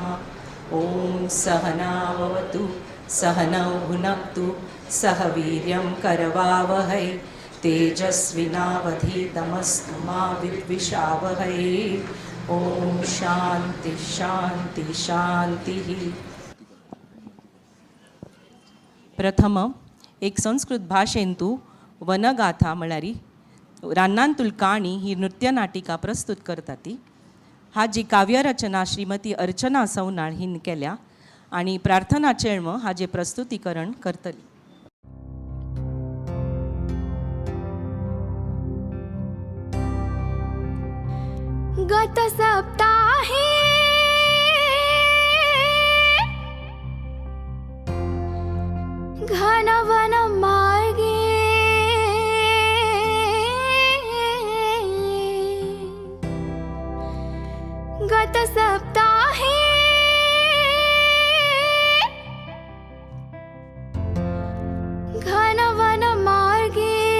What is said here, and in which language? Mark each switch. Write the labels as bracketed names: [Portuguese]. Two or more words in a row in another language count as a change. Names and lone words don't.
[Sanskrit] ओम सहनाववतु सहनौ भुनक्तु सह वीर्यं करवावहै तेजस्विनावधीतमस्तु मा विद्विषावहै. ओम शांति शांति शांति. [Konkani] प्रथम एक संस्कृत भाषेंतू वनगाथा म्हळ्यारी रानांतूल काणी ही नृत्य नाटिका प्रस्तुत करताती. हाजी काव्यरचना श्रीमती अर्चना सवनाळ हिन केल्या आणि प्रार्थना चेळम हाजे प्रस्तुतीकरण करतली. [Sanskrit] गत सप्ताहे घनवन मार्गे गत सप्ताहे घनवन मार्गे